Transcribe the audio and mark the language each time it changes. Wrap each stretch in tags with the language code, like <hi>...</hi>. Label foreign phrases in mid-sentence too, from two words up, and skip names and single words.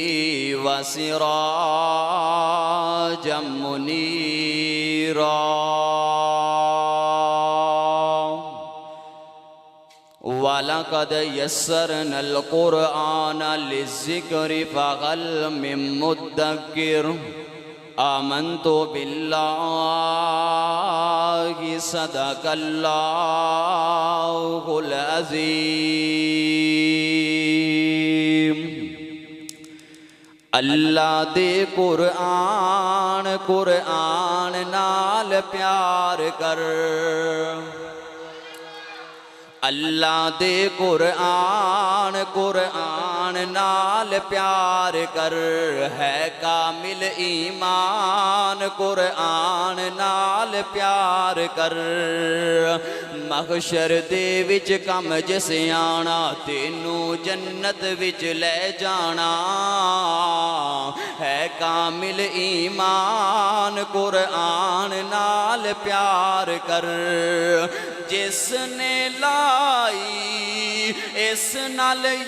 <ar>وسراجا منیرا وَلَقَدْ يَسَّرْنَا الْقُرْآنَ لِلذِّكْرِ فَهَلْ مِن مُّدَّكِرٍ آمنت باللہ صدق اللہ العظیم</ar> <pa>اللہ دے قرآن قرآن نال پیار کر اللہ دے قرآن قرآن نال پیار کر ہے کامل ایمان قرآن نال پیار کر محشر دے وچ کم جس آنا تینوں جنت وچ لے جانا ہے کامل ایمان قرآن نال پیار کر جس نے لائی اس نال</pa>